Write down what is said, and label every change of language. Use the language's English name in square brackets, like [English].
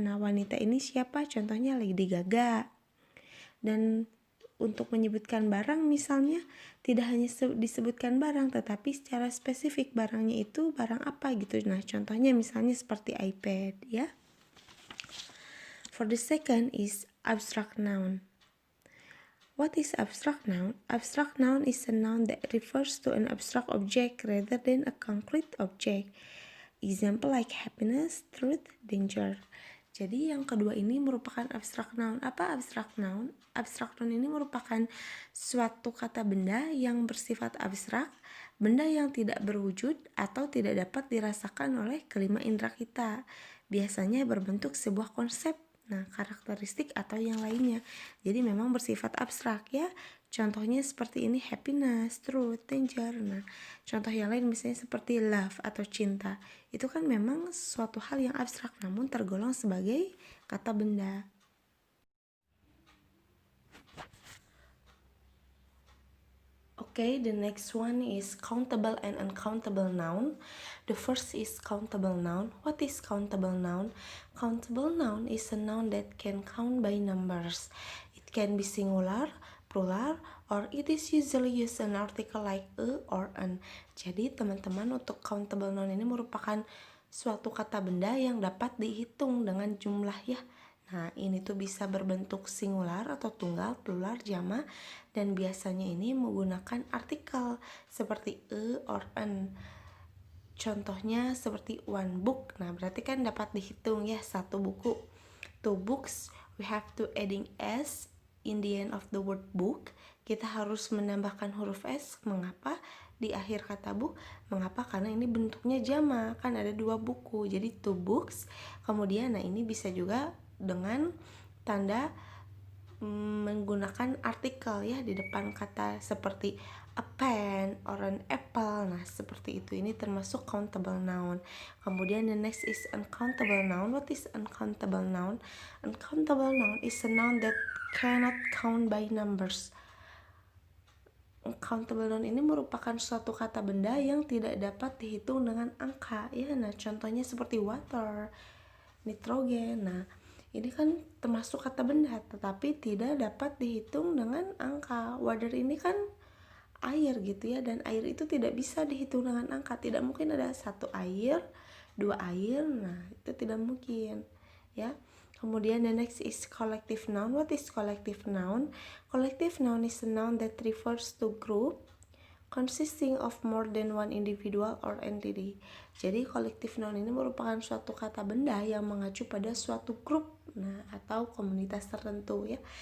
[Indonesian] Nah, wanita ini siapa? Contohnya Lady Gaga. Dan untuk menyebutkan barang misalnya tidak hanya disebutkan barang, tetapi secara spesifik barangnya itu barang apa gitu. Nah, contohnya misalnya seperti iPad ya. [English] For the second is abstract noun. What is abstract noun? Abstract noun is a noun that refers to an abstract object rather than a concrete object. Example like happiness, truth, danger. [Indonesian] Jadi yang kedua ini merupakan abstract noun. Apa abstract noun? Abstract noun ini merupakan suatu kata benda yang bersifat abstrak, benda yang tidak berwujud atau tidak dapat dirasakan oleh kelima indera kita. Biasanya berbentuk sebuah konsep, karakteristik atau yang lainnya. Jadi memang bersifat abstrak ya. Contohnya seperti ini, happiness, truth, danger. Contoh yang lain misalnya seperti love atau cinta. Itu kan memang suatu hal yang abstrak namun tergolong sebagai kata benda. [English] Okay, the next one is countable and uncountable noun. The first is countable noun. What is countable noun? Countable noun is a noun that can count by numbers. It can be singular, plural, or it is usually used an article like a or an. [Indonesian] Jadi teman-teman, untuk countable noun ini merupakan suatu kata benda yang dapat dihitung dengan jumlah ya. Nah, ini tuh bisa berbentuk singular atau tunggal, plural, jamak, dan biasanya ini menggunakan artikel seperti a or an. Contohnya seperti one book. Nah, berarti kan dapat dihitung ya, satu buku. [English] Two books, we have to adding s in the end of the word book. [Indonesian] Kita harus menambahkan huruf s. Mengapa? Di akhir kata book. Mengapa? Karena ini bentuknya jamak, kan ada dua buku. Jadi two books. Kemudian ini bisa juga dengan tanda menggunakan artikel ya di depan kata seperti [English] a pen or an apple. [Indonesian] Nah, seperti itu. Ini termasuk countable noun. Kemudian [English] the next is uncountable noun. What is uncountable noun? Uncountable noun is a noun that cannot count by numbers. [Indonesian] Uncountable noun ini merupakan suatu kata benda yang tidak dapat dihitung dengan angka ya. Nah, contohnya seperti water, nitrogen. Nah, ini kan termasuk kata benda tetapi tidak dapat dihitung dengan angka. Water ini kan air gitu ya, dan air itu tidak bisa dihitung dengan angka. Tidak mungkin ada satu air, dua air. Nah, itu tidak mungkin ya. Kemudian [English] the next is collective noun. What is collective noun? Collective noun is a noun that refers to group consisting of more than one individual or entity. [Indonesian] Jadi collective noun ini merupakan suatu kata benda yang mengacu pada suatu grup, atau komunitas tertentu ya.